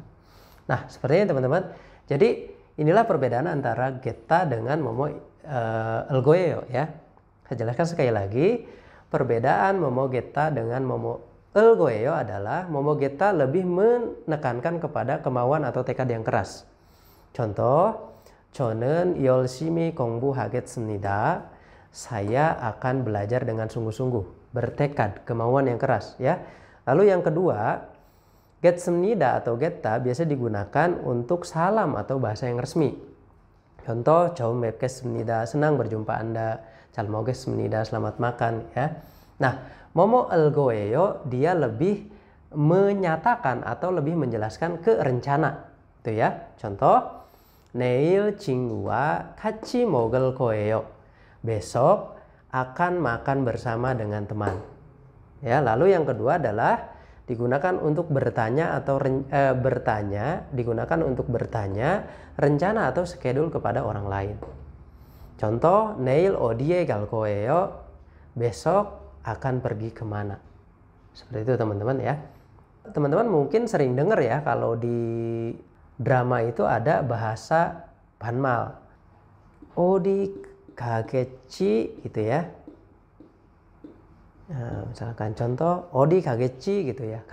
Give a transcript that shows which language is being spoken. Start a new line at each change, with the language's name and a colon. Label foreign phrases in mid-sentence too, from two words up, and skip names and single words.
Indonesian: Nah, seperti ini teman-teman. Jadi inilah perbedaan antara geta dengan momo elgoyeyo ya. Saya jelaskan sekali lagi. Perbedaan momo geta dengan momo elgoyeyo adalah momo geta lebih menekankan kepada kemauan atau tekad yang keras. Contoh,
Korean: 저는 열심히 공부하겠습니다.
Indonesian: Saya akan belajar dengan sungguh-sungguh, bertekad, kemauan yang keras ya. Lalu yang kedua, getsemnida atau geta biasa digunakan untuk salam atau bahasa yang resmi. Contoh,
Korean: 처음 뵙겠습니다,
Indonesian: senang berjumpa Anda.
Korean: 잘 먹겠습니다,
Indonesian: selamat makan ya. Nah, momo elgoyeyo dia lebih menyatakan atau lebih menjelaskan ke rencana. Itu ya. Contoh,
Korean: 내일 친구와 같이 먹을 거예요.
Indonesian: Besok akan makan bersama dengan teman. Ya, lalu yang kedua adalah digunakan untuk bertanya atau digunakan untuk bertanya rencana atau schedule kepada orang lain. Contoh,
Korean: 내일 어디에 갈 거예요?
Indonesian: Besok akan pergi kemana? Seperti itu teman-teman ya. Teman-teman mungkin sering dengar ya kalau di drama itu ada bahasa banmal.
Korean: 어디 가겠지
Indonesian: gitu ya. Nah, misalkan contoh
Korean: 어디 가겠지
Indonesian: gitu ya.